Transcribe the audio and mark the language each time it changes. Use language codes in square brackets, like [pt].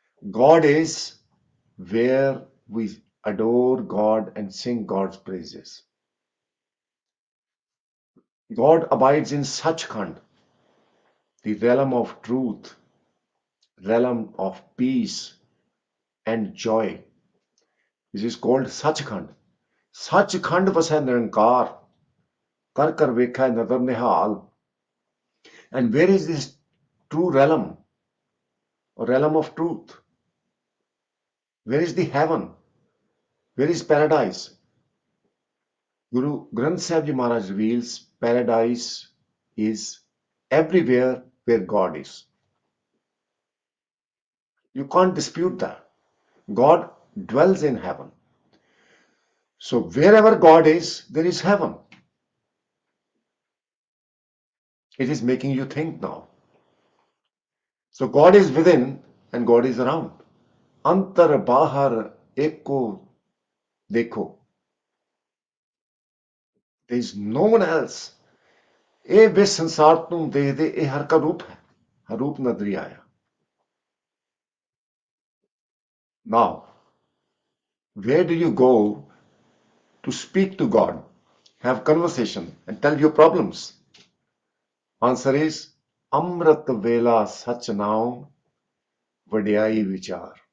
[en] God is where we adore God and sing God's praises. God abides in Sachkhand, the realm of truth, realm of peace and joy. This is called Sachkhand. [pa] Sachkhand ਵਸੈ ਨਿਰੰਕਾਰ ਕਰ ਕਰ ਵੇਖੈ ਨਦਰ ਨਿਹਾਲ. [en] And where is this true realm or realm of truth? Where is the heaven? Where is paradise? Guru Granth Sahib Ji Maharaj reveals paradise is everywhere where God is. You can't dispute that. God dwells in heaven. So wherever God is, there is heaven. It is making you think now. So God is within and God is around. [pa] Antar bahar eko dekho. [en] There is no one else. [pa] ਇਹ ਵੇ ਸੰਸਾਰ ਨੂੰ ਦੇਖਦੇ ਇਹ ਹਰ ਕਾ ਰੂਪ ਹੈ ਹਰ ਰੂਪ ਨਜ਼ਰੀ ਆਇਆ. [en] Now, where do you go to speak to God, have conversation and tell your problems? Answer is [pa] Amrit Vela Sach Naam Vadiyai Vichar.